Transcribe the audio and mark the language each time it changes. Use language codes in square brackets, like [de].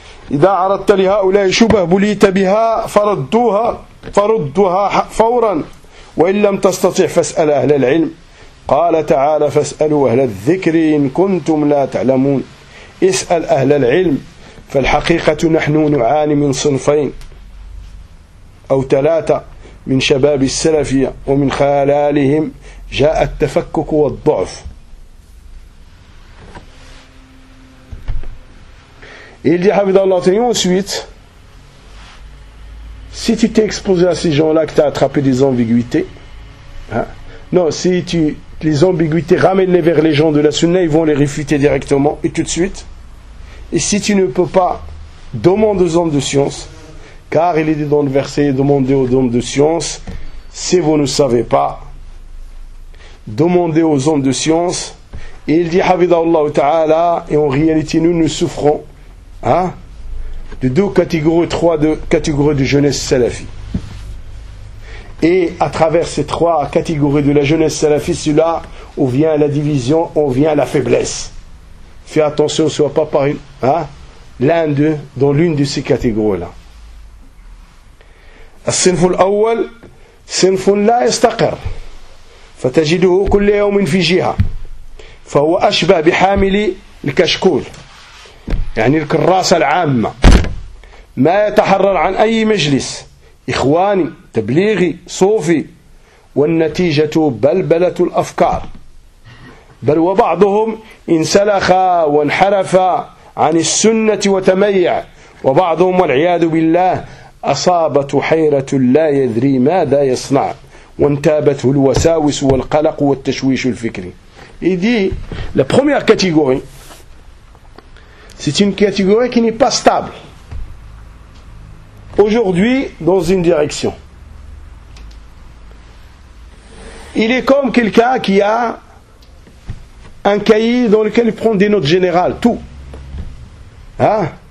[ar] إذا عرضت لهؤلاء شبه بليت بها فردوها فورا وإن لم تستطع فاسأل أهل العلم قال تعالى فاسألوا أهل الذكر إن كنتم لا تعلمون اسأل أهل العلم فالحقيقة نحن نعاني من صنفين أو ثلاثة من شباب السلفية ومن خلالهم جاء التفكك والضعف. [fr] Il dit, [ar] حفظ الله تعالى, [fr] ensuite, si tu t'es exposé à ces gens-là que tu as attrapé des ambiguïtés, hein? Non, si tu, les ambiguïtés, ramène-les vers les gens de la sunna, ils vont les réfuter directement et tout de suite. Et si tu ne peux pas, demande aux hommes de science. Car il est dit dans le verset, demandez aux hommes de science, si vous ne savez pas, demandez aux hommes de science, et il dit, [ar] Havidallahu ta'ala, [fr] et en réalité nous souffrons, hein, de deux catégories, trois de catégories de jeunesse salafi. Et à travers ces trois catégories de la jeunesse salafi, c'est là où vient la division, où vient la faiblesse. Fais attention, ne sois pas par une, hein, l'un d'eux, dans l'une de ces catégories-là. [ar] الصنف الأول صنف لا يستقر فتجده كل يوم في جهة فهو أشبه بحامل الكشكول يعني الكراسة العامة ما يتحرر عن أي مجلس إخواني تبليغي صوفي والنتيجة بلبلة الأفكار بل وبعضهم انسلخ وانحرف عن السنة وتميع وبعضهم والعياذ بالله أصابت حيرة لا يدري ماذا يصنع وانتابته الوساوس والقلق والتشويش الفكري. [fr] Il dit, la première catégorie, c'est une catégorie qui n'est pas stable. Aujourd'hui, dans une direction. Il est comme quelqu'un qui a un cahier dans lequel il prend des notes générales, tout. Hein?